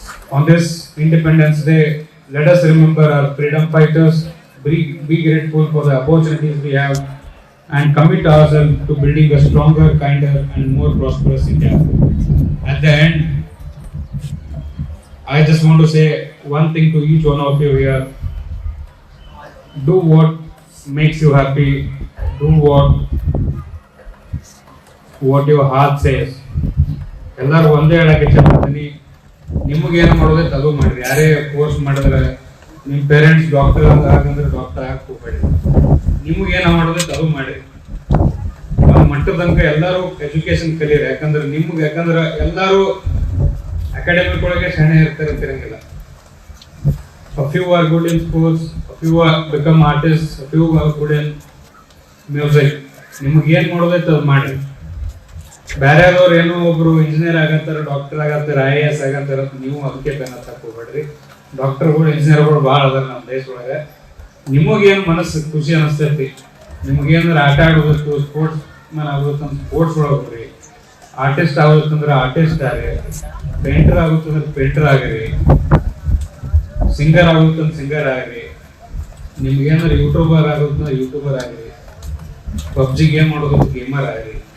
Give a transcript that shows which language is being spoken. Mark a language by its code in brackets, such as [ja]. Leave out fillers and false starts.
[en] On this Independence Day, let us remember our freedom fighters, be grateful for the opportunities we have, and commit ourselves to building a stronger, kinder, and more prosperous India. At the end, I just want to say one thing to each one of you here: do what makes you happy, do what your heart says. [kn] ಎಲ್ಲರೂ ಒಂದೇ ಹೇಳಕ್ಕೆ ಇಷ್ಟಪಡ್ತೀನಿ, ನಿಮಗೇನು ಮಾಡೋದೈತೆ ಅದು ಮಾಡ್ರಿ. ಯಾರೇ course ಮಾಡಿದ್ರೆ ನಿಮ್ಮ ಪೇರೆಂಟ್ಸ್ ಡಾಕ್ಟರ್ ಆಗಂದ್ರೆ ಡಾಕ್ಟರ್ ಆಗಕ್ಕೆ ಹೋಗ್ಬೇಡಿ. ನಿಮಗೇನು ಮಾಡೋದೈತೆ ಅದು ಮಾಡಿರಿ. ಒಂದು ಮಟ್ಟದ ತನಕ ಎಲ್ಲರೂ ಎಜುಕೇಶನ್ ಕಲೀರಿ. ಯಾಕಂದ್ರೆ ಎಲ್ಲರೂ ಅಕಾಡೆಮಿಕ್ ಒಳಗೆ ಶಾಣೆ ಇರ್ತಾರೆ ಅಂತ ಇರಂಗಿಲ್ಲ. [en] A few are good in sports, a few are become artists, a few are good in music. [kn] ನಿಮ್ಗೆ ಏನ್ ಮಾಡೋದೈತೆ ಅದು ಮಾಡ್ರಿ. ಬೇರೆಯವ್ರು ಏನೋ ಒಬ್ರು ಇಂಜಿನಿಯರ್ ಆಗತ್ತಾರ, ಡಾಕ್ಟರ್ ಆಗತ್ತಾರ, IAS ಆಗತ್ತಾರ, ನೀವು ಅದಕ್ಕೆ ಬೆನ್ನ ತಕ್ಕೋಬೇಡ್ರಿ. ಡಾಕ್ಟರ್ಗಳು, ಇಂಜಿನಿಯರ್ಗಳು ಭಾಳ ಅದಾರ ನಮ್ಮ ದೇಶದೊಳಗೆ. ನಿಮಗೇನು ಮನಸ್ಸು ಖುಷಿ ಅನಿಸ್ತೈತಿ ನಿಮ್ಗೆ ಏನಾರ ಆಟ ಆಡೋದತ್ತು, ಸ್ಪೋರ್ಟ್ಸ್ ಮ್ಯಾನ್ ಆಗೋದಕ್ಕಂದ್ರೆ ಸ್ಪೋರ್ಟ್ಸ್ ಒಳಗೆ ಹೋಗ್ರಿ, ಆರ್ಟಿಸ್ಟ್ ಆಗೋದಕ್ಕಂದ್ರೆ ಆರ್ಟಿಸ್ಟ್ ಆಗ್ರಿ, ಪೇಂಟರ್ ಆಗುತ್ತಂದ್ರೆ ಪೇಂಟರ್ ಆಗಿರಿ, ಸಿಂಗರ್ ಆಗುತ್ತಂದ್ರೆ ಸಿಂಗರ್ ಆಗ್ರಿ, ನಿಮ್ಗೆ ಏನಾರ ಯೂಟ್ಯೂಬರ್ ಆಗೋದನ್ನ ಯೂಟ್ಯೂಬರ್ ಆಗ್ರಿ, ಪಬ್ಜಿ ಗೇಮ್ ಆಡೋದು ಗೇಮರ್ ಆಗ್ರಿ.